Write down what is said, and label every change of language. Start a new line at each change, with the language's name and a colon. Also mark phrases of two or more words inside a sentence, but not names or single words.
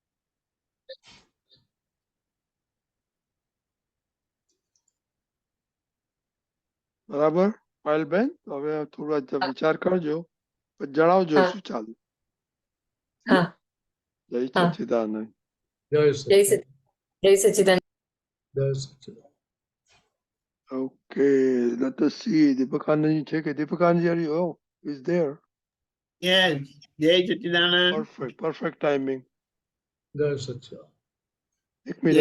Gujarati: બરાબર પાયલબેન, હવે થોડો વિચાર કરજો, જણાવજો શું ચાલે. જય સચ્ચિદાનંદ. જય સચ્ચિદાનંદ. જય સચ્ચિદાનંદ. જય સચ્ચિદાનંદ.
English: Okay, let us see. Deepakanand
Gujarati: છે કે
English: Deepakanand, is there? Yes,
Gujarati: જય સચ્ચિદાનંદ.
English: Perfect timing.
Gujarati: જય સચ્ચિદાનંદ. એક મિનિટ.